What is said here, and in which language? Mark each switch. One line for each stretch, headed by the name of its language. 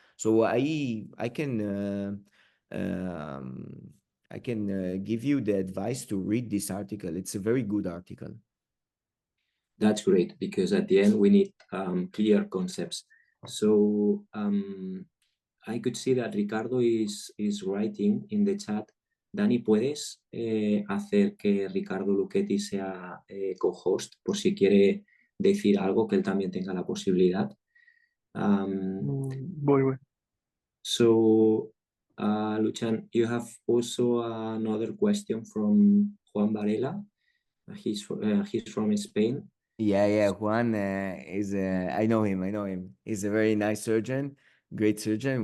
English: So I can give you the advice to read this article. It's a very good article. That's great, because at the end we need clear concepts. So I could see that Ricardo is writing in the chat.
Spanish: Dani, ¿puedes hacer que Ricardo Luchetti sea co-host por si quiere decir algo, que él también tenga la posibilidad? Voy.
English: So, Lucian, you have also another question from Juan Varela. He's from Spain. Yeah, Juan is, I know him. He's a very nice surgeon, great surgeon.